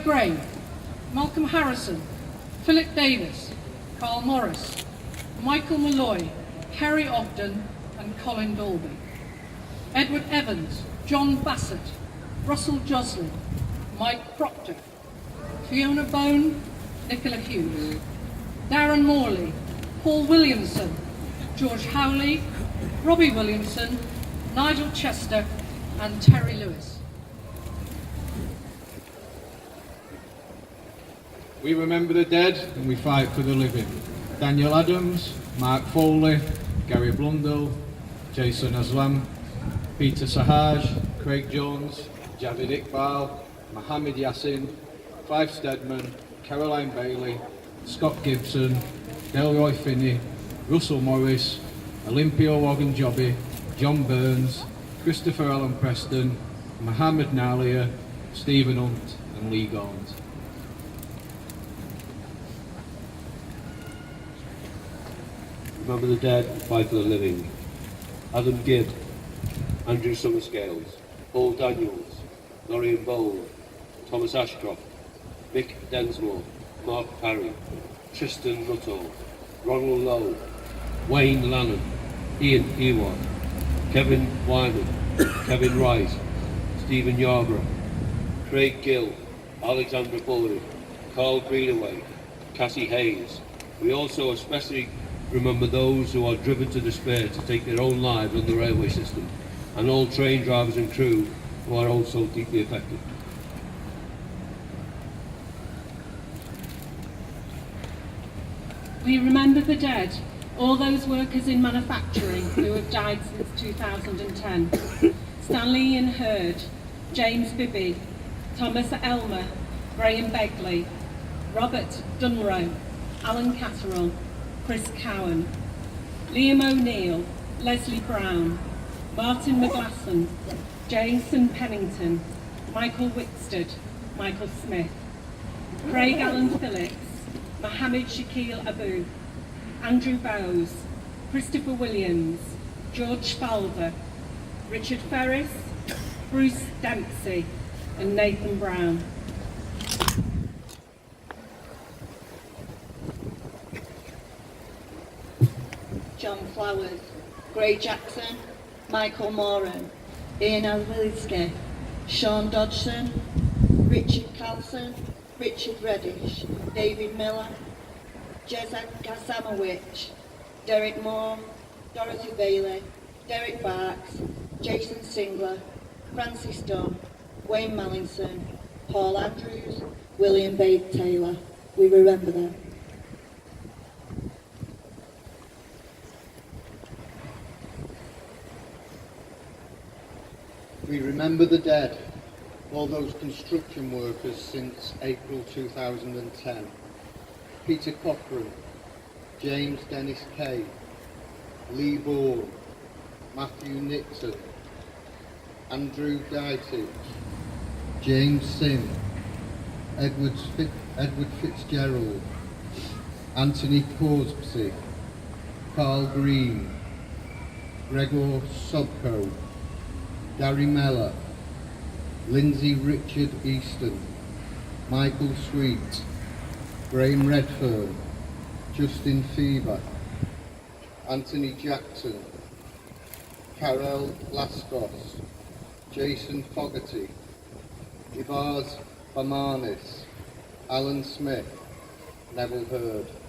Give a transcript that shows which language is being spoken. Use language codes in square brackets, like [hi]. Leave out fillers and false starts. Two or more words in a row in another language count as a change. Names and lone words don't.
[en] Gray, Malcolm Harrison, Philip Davis, Carl Morris, Michael Malloy, Kerry Ogden and Colin Dolby, Edward Evans, John Bassett, Russell Joslin, Mike Proctor, Fiona Bone, Nicola Hughes, Darren Morley, Paul Williamson, George Howley, Robbie Williamson, Nigel Chester and Terry Lewis. We remember the dead and we fight for the living. Daniel Adams, Mark Foley, Gary Blundell, Jason Aslam, Peter Sahaj, Craig Jones, Javid Iqbal, Mohammed Yassin, Clive Stedman, Caroline Bailey, Scott Gibson, Delroy Finney, Russell Morris, Olympio Ogunjobi, John Burns, Christopher Allen Preston, Mohammed Nalia, Stephen Hunt and Lee Gaunt. Remember the dead, fight for the living. Adam Gibb, Andrew Summerscales, Paul Daniels, Lorraine Bowl, Thomas Ashcroft, Mick Densmore, Mark Parry, Tristan Nuttall, Ronald Lowe, Wayne Lannan, Ian Ewart, Kevin Wyman, Kevin Rice, Stephen Yarborough, Craig Gill, Alexandra Bullard, Carl Greenaway, Cassie Hayes. We also especially remember those who are driven to despair to take their own lives on the railway system, and all train drivers and crew who are also deeply affected. We remember the dead, all those workers in manufacturing who have died since 2010. Stanley Ian Hurd, James Bibby, Thomas Elmer, Graham Begley, Robert Dunrow, Alan Catterall, Chris Cowan, Liam O'Neill, Leslie Brown, Martin McGlasson, Jason Pennington, Michael Wickstead, Michael Smith, Craig Allen Phillips, Mohammed Shakil Abu, Andrew Bowes, Christopher Williams, George Spalder, Richard Ferris, Bruce Dempsey, and Nathan Brown. John Flowers, Gray Jackson, Michael Moran, Ian Alwilski, Sean Dodgson, Richard Carlson, Richard Reddish, David Miller, Jezak Gasamowicz, Derek Moore, Dorothy Bailey, Derek Barks, Jason Singler, Francis Dunn, Wayne Mallinson, Paul Andrews, William Babe Taylor. We remember them. We remember the dead, all those construction workers since April 2010. Peter Cochran, James Dennis Kay, Lee Bourne, Matthew Nixon, Andrew Dytich, James Sim, Edward Fitzgerald, Anthony Corsby, Carl Green, Gregor Sobko, Gary Mellor, Lindsay Richard Easton, Michael Sweet, Graham Redfern, Justin Fever, Anthony Jackson, Carol Laskos, Jason Fogarty, Ivars Bamanis, Alan Smith, Neville Hurd.